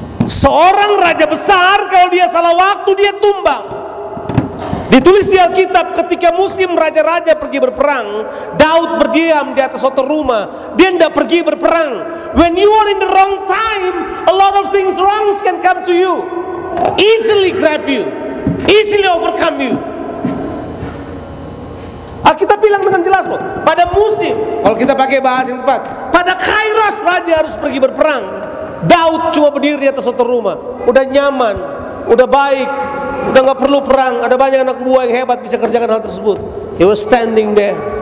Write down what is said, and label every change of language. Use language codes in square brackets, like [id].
[id] Seorang raja besar kalau dia salah waktu dia tumbang. Ditulis di Alkitab ketika musim raja-raja pergi berperang, Daud berdiam di atas suatu rumah, dia tidak pergi berperang. [en] When you are in the wrong time, a lot of things wrong can come to you, easily grab you, easily overcome you. [id] Alkitab bilang dengan jelas loh, pada musim, kalau kita pakai bahasa yang tepat, pada kairos raja harus pergi berperang. Daud cuma berdiri di atas suatu rumah, udah nyaman, udah baik, udah nggak perlu perang. Ada banyak anak buah yang hebat bisa kerjakan hal tersebut. [en] He was standing there.